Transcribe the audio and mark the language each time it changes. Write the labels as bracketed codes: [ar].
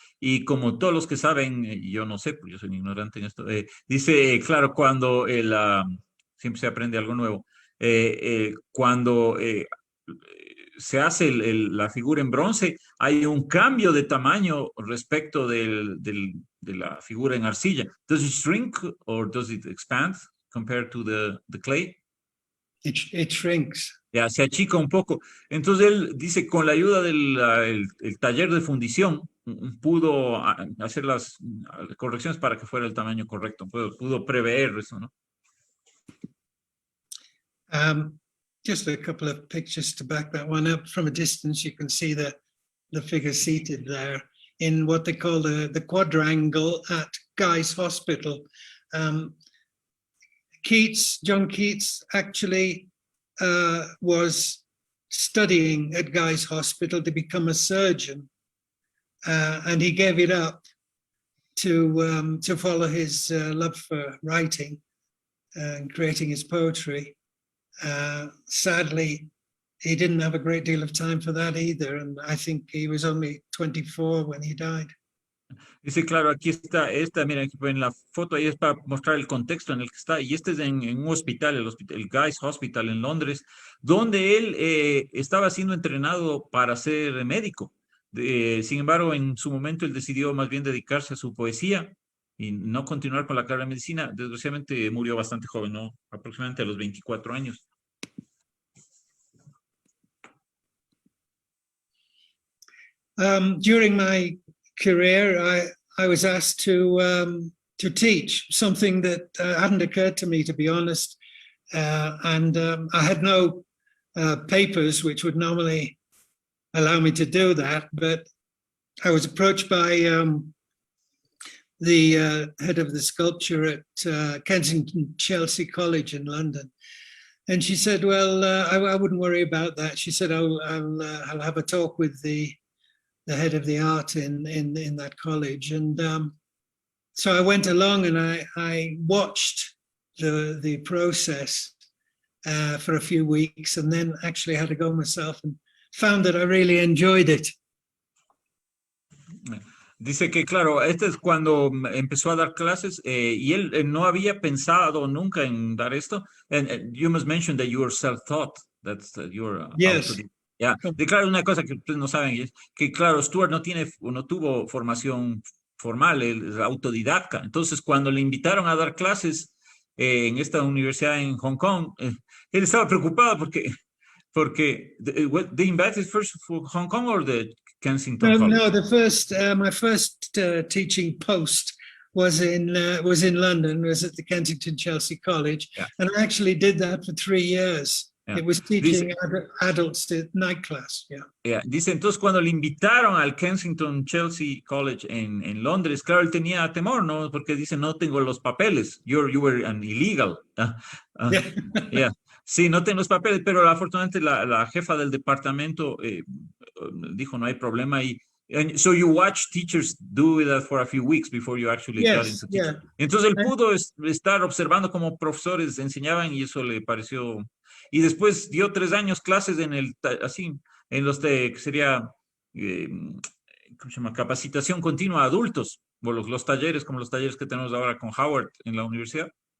[es] Y como todos los que saben, yo no sé, pues yo soy un ignorante en esto, dice, claro, cuando siempre se aprende algo nuevo, cuando se hace la figura en bronce, hay un cambio de tamaño respecto de la figura en arcilla. [en] Does it shrink or does it expand compared to the clay? It shrinks. [es] Ya, se achica un poco. Entonces él dice, con la ayuda del el taller de fundición, pudo hacer las correcciones para que fuera el tamaño correcto. Pudo prever eso, ¿no? [en] Just a couple of pictures to back that one up. From a distance, you can see the figure seated there in what they call the quadrangle at Guy's Hospital. John Keats actually was studying at Guy's Hospital to become a surgeon, and he gave it up to follow his love for writing and creating his poetry. Sadly, he didn't have a great deal of time for that either, and I think he was only 24 when he died. [es] Dice, claro, aquí está, miren, en la foto ahí es para mostrar el contexto en el que está, y este es en un hospital, el Guy's Hospital en Londres, donde él estaba siendo entrenado para ser médico. Sin embargo, en su momento él decidió más bien dedicarse a su poesía y no continuar con la carrera de medicina. Desgraciadamente murió bastante joven, ¿no? Aproximadamente a los 24 años. [en] During my career, I was asked to teach, something that hadn't occurred to me, to be honest. And I had no papers which would normally allow me to do that, but I was approached by the head of the sculpture at Kensington Chelsea College in London. And she said, well, I wouldn't worry about that. She said, I'll have a talk with the head of the art in that college. And so I went along and I watched the process for a few weeks, and then actually had to go myself and found that I really enjoyed it. [es] Dice que, claro, este es cuando empezó a dar clases y él no había pensado nunca en dar esto. [en] And you must mention that you are self-taught. That's your Yes. Yeah. [es] De, claro, una cosa que ustedes no saben es que, claro, Stuart no tuvo formación formal, él es autodidacta. Entonces, cuando le invitaron a dar clases en esta universidad en Hong Kong, él estaba preocupado porque [en] they invited first for Hong Kong or the Kensington College? No, my first teaching post was in London, was at the Kensington Chelsea College, yeah. And I actually did that for 3 years. Yeah. It was teaching adults to night class. Yeah. Yeah. [es] Dice, entonces cuando le invitaron al Kensington Chelsea College en Londres, claro, él tenía temor, ¿no? Porque dice, no tengo los papeles. [en] You were an illegal. Yeah. Yeah. [es] Sí, no tengo los papeles, pero afortunadamente la jefa del departamento dijo, no hay problema. [en] And so you watch teachers do that for a few weeks before you actually got into teaching. Yeah. [es] Entonces él pudo estar observando cómo profesores enseñaban y eso le pareció. Y después dio 3 años clases en los que sería, ¿cómo se llama? Capacitación continua a adultos, o los talleres, como los talleres que tenemos ahora con Howard en la universidad.